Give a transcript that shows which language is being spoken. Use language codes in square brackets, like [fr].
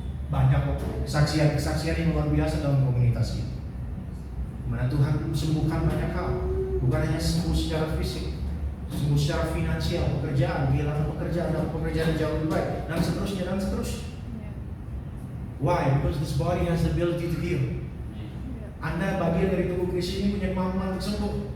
[id] Banyak kok kesaksian yang luar biasa dalam komunitas ini. Mana Tuhan sembuhkan banyak hal. Bukan hanya sembuh secara fisik, sembuh secara finansial, pekerjaan, kehilangan pekerjaan, dapat pekerjaan yang jauh lebih baik, dan seterusnya, dan seterusnya. [en] Why? Because this body has the ability to heal. [id] Anda bagian dari tubuh Kristus ini punya kemampuan untuk sembuh.